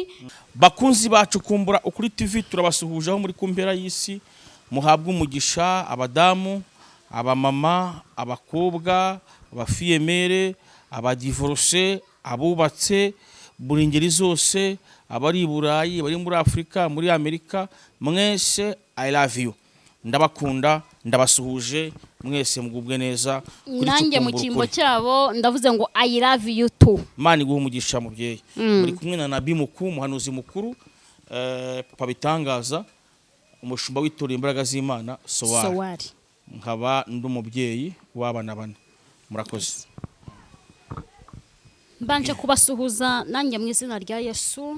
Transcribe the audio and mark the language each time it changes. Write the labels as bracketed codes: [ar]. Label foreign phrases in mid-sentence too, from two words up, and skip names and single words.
[rw] Bakunzi bacu Kumbura Ukuri TV turabasuhuje aho muri kumpera y'isi, muhabwe umugisha abadamu, abamama, abakobwa, abafiyemere, abadivorce, abubatse, buri ngeri zose, abari i Burayi, bari muri Afrika, muri Amerika, mwese [en] I love you. [rw] Ndabakunda, ndabasuhuje, mwese mugubwe neza. Nanjye mu kimbo cyabo ndavuze ngo [en] I love you too. [rw] Mani guha umugisha mubyeyi. Muri kumwe na Nabii Mukuru, umuhanuzi mukuru, Papa Bitangaza, umushumba w'itorero Imbaraga z'Imana Sowari. Nkaba ndi umubyeyi w'abana bane. Murakoze. Mbanje kubasuhuza nanjye mu izina rya Yesu.